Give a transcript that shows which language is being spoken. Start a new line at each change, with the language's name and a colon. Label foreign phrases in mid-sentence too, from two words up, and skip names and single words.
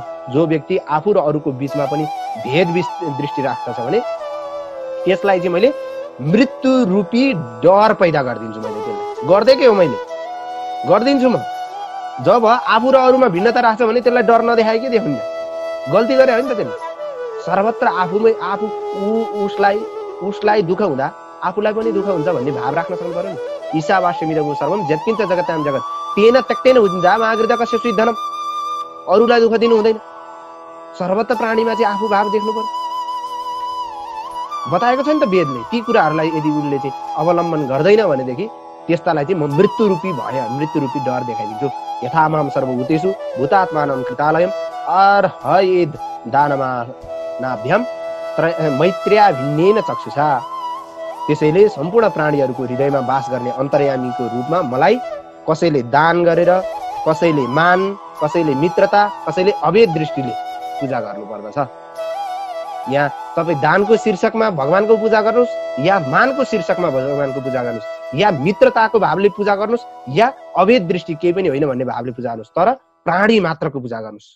Nepali: जो व्यक्ति आफू र अरूको बिचमा पनि भेद दृष्टि राख्दछ भने त्यसलाई चाहिँ मैले मृत्यु रूपी डर पैदा गरिदिन्छु। मैले त्यसलाई गर्दैकै हो, मैले गरिदिन्छु। म जब आफू र अरूमा भिन्नता राख्छ भने त्यसलाई डर नदेखाए के देखाउने? गल्ती गरे हो नि त त्यसले। सर्वत्र आफूमै आफू उसलाई दुःख हुँदा आफूलाई पनि दुःख हुन्छ भन्ने भाव राख्न सक्नु पर्यो नि।
Sanskrit: ईशावास्यमिदं सर्वं यत्किञ्च जगतां जगत् तेन त्यक्तेन उद्धा मागृतकस्य स्विद्धनम्।
Nepali: अरूलाई दुःख दिनु हुँदैन, सर्वत्र प्राणीमा चाहिँ आफू भाव देख्नु पर्यो। बताएको छ नि त वेदले। ती कुराहरूलाई यदि उनले चाहिँ अवलम्बन गर्दैन भनेदेखि त्यस्तालाई चाहिँ म मृत्युरूपी मृत्युरूपी डर देखाइदिन्छु।
Sanskrit: यथामाम सर्वभूतेषु भूतात्मानं कृतालयम् अर्हयेद् दानमानाभ्याम मैत्र्या भिन्नेन चक्षुषा।
Nepali: त्यसैले सम्पूर्ण प्राणीहरूको हृदयमा वास गर्ने अन्तर्यामीको रूपमा मलाई कसैले दान गरेर, कसैले मान, कसैले मित्रता, कसैले अभेद दृष्टिले पूजा गर्नुपर्दछ। यहाँ तपाईँ दानको शीर्षकमा भगवानको पूजा गर्नुहोस्, या मानको शीर्षकमा भगवानको पूजा गर्नुहोस्, या मित्रताको भावले पूजा गर्नुहोस्, या अभेद दृष्टि केही पनि होइन भन्ने भावले पूजा गर्नुहोस्, तर प्राणी मात्रको पूजा गर्नुहोस्।